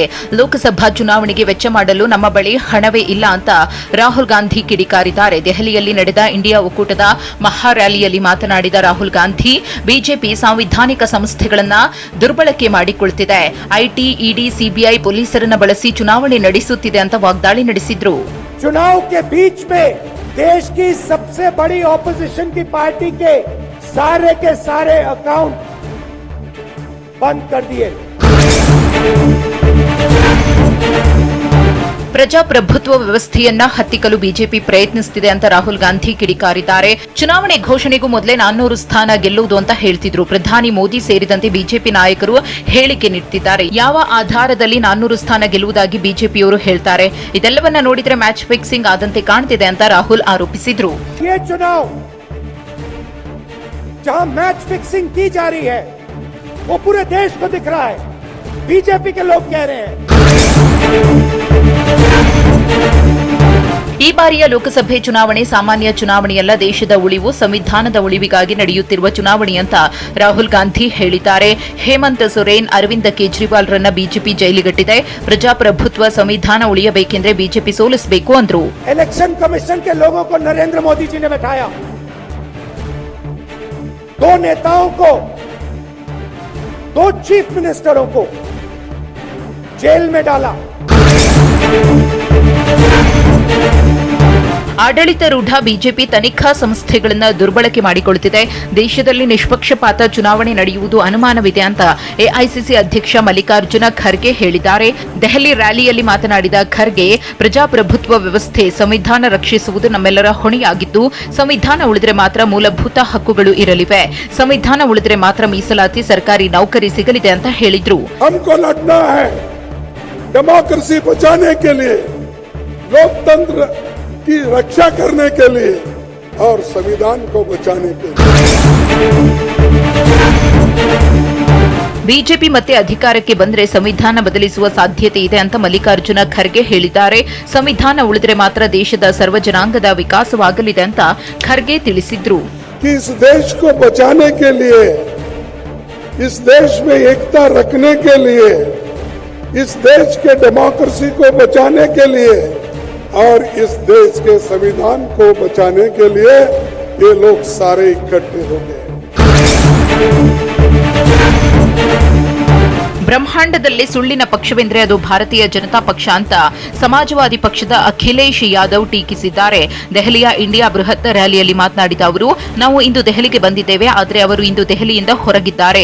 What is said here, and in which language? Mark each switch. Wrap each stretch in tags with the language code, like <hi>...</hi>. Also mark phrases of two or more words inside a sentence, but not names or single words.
<kn>ಲೋಕಸಭಾ ಚುನಾವಣೆಗೆ ವೆಚ್ಚ ಮಾಡಲು ನಮ್ಮ ಬಳಿ ಹಣವೇ ಇಲ್ಲ ಅಂತ ರಾಹುಲ್ ಗಾಂಧಿ ಕಿಡಿಕಾರಿದ್ದಾರೆ. ದೆಹಲಿಯಲ್ಲಿ ನಡೆದ ಇಂಡಿಯಾ ಒಕ್ಕೂಟದ ಮಹಾ ರ್ಯಾಲಿಯಲ್ಲಿ ಮಾತನಾಡಿದ ರಾಹುಲ್ ಗಾಂಧಿ, ಬಿಜೆಪಿ ಸಾಂವಿಧಾನಿಕ ಸಂಸ್ಥೆಗಳನ್ನ ದುರ್ಬಳಕೆ ಮಾಡಿಕೊಳ್ಳುತ್ತಿದೆ. ಐಟಿ, ಇಡಿ, ಸಿಬಿಐ ಪೊಲೀಸರನ್ನ ಬಳಸಿ ಚುನಾವಣೆ ನಡೆಸುತ್ತಿದೆ ಅಂತ ವಾಗ್ದಾಳಿ ನಡೆಸಿದ್ರು.</kn> <hi>ಚುನಾವ್ के बीच में देश की सबसे बड़ी ऑपोजिशन की पार्टी के सारे अकाउंट बंद कर दिए.</hi> <kn>ಪ್ರಜಾಪ್ರಭುತ್ವ ವ್ಯವಸ್ಥೆಯನ್ನ ಹತ್ತಿಕ್ಕಲು ಬಿಜೆಪಿ ಪ್ರಯತ್ನಿಸುತ್ತಿದೆ ಅಂತ ರಾಹುಲ್ ಗಾಂಧಿ ಕಿಡಿಕಾರಿದ್ದಾರೆ. ಚುನಾವಣೆ ಘೋಷಣೆಗೂ ಮೊದಲೇ 400 ಸ್ಥಾನ ಗೆಲ್ಲುವುದು ಅಂತ ಹೇಳ್ತಿದ್ರು. ಪ್ರಧಾನಿ ಮೋದಿ ಸೇರಿದಂತೆ ಬಿಜೆಪಿ ನಾಯಕರು ಹೇಳಿಕೆ ನೀಡುತ್ತಿದ್ದಾರೆ. ಯಾವ ಆಧಾರದಲ್ಲಿ 400 ಸ್ಥಾನ ಗೆಲ್ಲುವುದಾಗಿ ಬಿಜೆಪಿಯವರು ಹೇಳ್ತಾರೆ? ಇದೆಲ್ಲವನ್ನ ನೋಡಿದ್ರೆ</kn> <en>match fixing</en> <kn>ಆದಂತೆ ಕಾಣ್ತಿದೆ ಅಂತ ರಾಹುಲ್ ಆರೋಪಿಸಿದ್ರು.</kn> <hi>जहां</hi> <en>match fixing</en> <hi>की जा रही है वो पूरे देश को दिख रहा है. बीजेपी के लोग कह रहे हैं.</hi> <kn>ಈ ಬಾರಿಯ ಲೋಕಸಭೆ ಚುನಾವಣೆ ಸಾಮಾನ್ಯ ಚುನಾವಣೆಯಲ್ಲ, ದೇಶದ ಉಳಿವು, ಸಂವಿಧಾನದ ಉಳಿವಿಗಾಗಿ ನಡೆಯುತ್ತಿರುವ ಚುನಾವಣೆ ಅಂತ ರಾಹುಲ್ ಗಾಂಧಿ ಹೇಳಿದ್ದಾರೆ. ಹೇಮಂತ್ ಸೊರೇನ್, ಅರವಿಂದ್ ಕೇಜ್ರಿವಾಲ್ ರನ್ನ ಬಿಜೆಪಿ ಜೈಲಿಗಟ್ಟಿದೆ. ಪ್ರಜಾಪ್ರಭುತ್ವ, ಸಂವಿಧಾನ ಉಳಿಯಬೇಕೆಂದ್ರೆ ಬಿಜೆಪಿ ಸೋಲಿಸಬೇಕು ಅಂದ್ರು.</kn> <en>election commission</en> <hi>के लोगों को नरेंद्र मोदी जी ने बैठाया. दो नेताओं को, दो</hi> <en>chief ministers</en> <hi>को जेल में डाला.</hi> <kn>ಆಡಳಿತಾರೂಢ ಬಿಜೆಪಿ ತನಿಖಾ ಸಂಸ್ಥೆಗಳನ್ನ ದುರ್ಬಳಕೆ ಮಾಡಿಕೊಳ್ಳುತ್ತಿದೆ. ದೇಶದಲ್ಲಿ ನಿಷ್ಪಕ್ಷಪಾತ ಚುನಾವಣೆ ನಡೆಯುವುದು ಅನುಮಾನವಿದೆ ಅಂತ ಎಐಸಿಸಿ ಅಧ್ಯಕ್ಷ ಮಲ್ಲಿಕಾರ್ಜುನ ಖರ್ಗೆ ಹೇಳಿದ್ದಾರೆ. ದೆಹಲಿ ರ್ಯಾಲಿಯಲ್ಲಿ ಮಾತನಾಡಿದ ಖರ್ಗೆ, ಪ್ರಜಾಪ್ರಭುತ್ವ ವ್ಯವಸ್ಥೆ, ಸಂವಿಧಾನ ರಕ್ಷಿಸುವುದು ನಮ್ಮೆಲ್ಲರ ಹೊಣೆಯಾಗಿದ್ದು, ಸಂವಿಧಾನ ಉಳಿದ್ರೆ ಮಾತ್ರ ಮೂಲಭೂತ ಹಕ್ಕುಗಳು ಇರಲಿವೆ. ಸಂವಿಧಾನ ಉಳಿದ್ರೆ ಮಾತ್ರ ಮೀಸಲಾತಿ, ಸರ್ಕಾರಿ ನೌಕರಿ ಸಿಗಲಿದೆ ಅಂತ ಹೇಳಿದ್ರು.</kn> <hi>डेमोक्रेसी बचाने के लिए, लोकतंत्र की रक्षा करने के लिए और संविधान को बचाने के लिए.</hi> <kn>ಬಿಜೆಪಿ ಮತ್ತೆ ಅಧಿಕಾರಕ್ಕೆ ಬಂದ್ರೆ ಸಂವಿಧಾನ ಬದಲಿಸುವ ಸಾಧ್ಯತೆ ಇದೆ ಅಂತ ಮಲ್ಲಿಕಾರ್ಜುನ ಖರ್ಗೆ ಹೇಳಿದ್ದಾರೆ. ಸಂವಿಧಾನ ಉಳಿದ್ರೆ ಮಾತ್ರ ದೇಶದ ಸರ್ವ ಜನಾಂಗದ ವಿಕಾಸವಾಗಲಿದೆ ಅಂತ ಖರ್ಗೆ ತಿಳಿಸಿದ್ರು.</kn> <hi>इस देश को बचाने के लिए, इस देश में एकता रखने के लिए, इस देश के डेमोक्रेसी को बचाने के लिए और इस देश के संविधान को बचाने के लिए ये लोग सारे इकट्ठे हो गए.</hi> <kn>ಬ್ರಹ್ಮಾಂಡದಲ್ಲಿ ಸುಳ್ಳಿನ ಪಕ್ಷವೆಂದರೆ ಅದು ಭಾರತೀಯ ಜನತಾ ಪಕ್ಷ ಅಂತ ಸಮಾಜವಾದಿ ಪಕ್ಷದ ಅಖಿಲೇಶ್ ಯಾದವ್ ಟೀಕಿಸಿದ್ದಾರೆ. ದೆಹಲಿಯ ಇಂಡಿಯಾ ಬೃಹತ್ ರ್ಯಾಲಿಯಲ್ಲಿ ಮಾತನಾಡಿದ ಅವರು, ನಾವು ಇಂದು ದೆಹಲಿಗೆ ಬಂದಿದ್ದೇವೆ, ಆದರೆ ಅವರು ಇಂದು ದೆಹಲಿಯಿಂದ ಹೊರಗಿದ್ದಾರೆ.</kn>